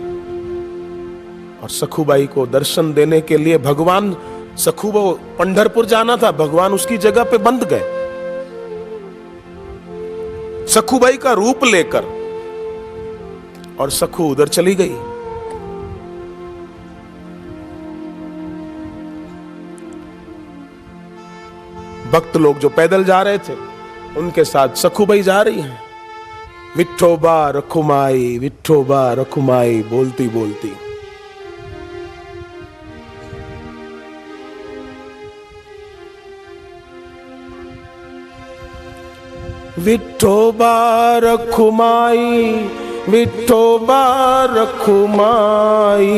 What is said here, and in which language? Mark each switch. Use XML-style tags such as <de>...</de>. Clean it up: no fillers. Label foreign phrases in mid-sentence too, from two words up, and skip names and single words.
<hi>और सखूबाई को दर्शन देने के लिए भगवान, सखू वो पंढरपुर जाना था, भगवान उसकी जगह पे बंध गए सखूबाई का रूप लेकर, और सखू उधर चली गई। भक्त लोग जो पैदल जा रहे थे उनके साथ सखूबाई जा रही हैं, विठोबा रखुमाई, विठोबा रखुमाई बोलती बोलती। विठोबा रखुमाई, विठोबा रखुमाई,</hi>